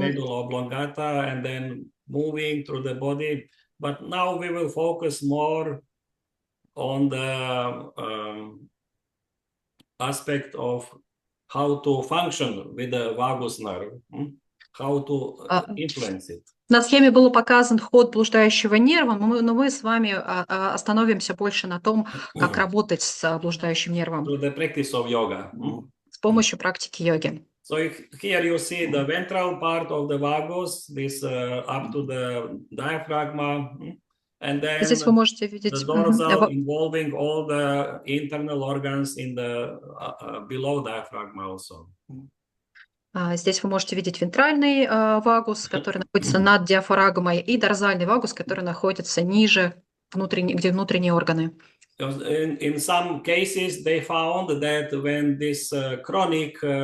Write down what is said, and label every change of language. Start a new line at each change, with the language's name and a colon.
English: medulla oblongata and then moving through the body. But now we will focus more on the aspect of how to function with the vagus nerve, how to influence it.
Russian: На схеме был показан ход блуждающего нерва, но мы с вами остановимся больше на том, как работать с блуждающим нервом.
English: Through the practice of yoga.
Russian: С помощью практики йоги.
English: So here you see the ventral part of the vagus, this up to the diaphragma, and then
Russian: Здесь вы можете видеть
English: the dorsal involving all the internal organs in the below diaphragma also.
Russian: Здесь вы можете видеть вентральный вагус, который находится над диафрагмой, и дорзальный вагус, который находится ниже, где внутренние органы.
English: In some cases, they found that when this chronic